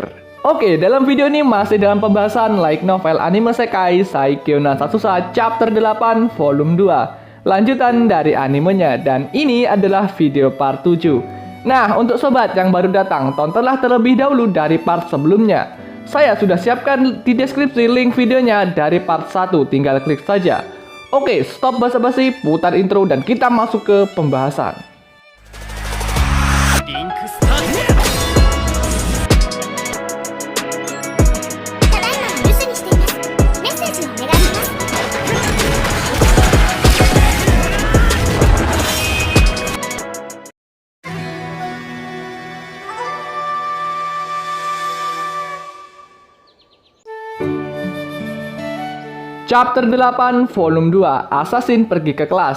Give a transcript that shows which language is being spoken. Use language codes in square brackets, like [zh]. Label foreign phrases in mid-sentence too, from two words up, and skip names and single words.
[id] Oke, dalam video ini masih dalam pembahasan [en] light novel [id] anime Sekai Saikyo no Satsusa [en] Chapter 8 Volume 2, [id] lanjutan dari animenya, dan ini adalah video part 7. Nah, untuk sobat yang baru datang, tontonlah terlebih dahulu dari part sebelumnya. Saya sudah siapkan di deskripsi link videonya dari part 1, tinggal klik saja. Oke, stop basa-basi, putar intro dan kita masuk ke pembahasan. [ja] リンクスタートただいまの留守にしています。メッセージをお願いします。 [en] Chapter 8 Volume 2, [id] Assassin pergi ke kelas.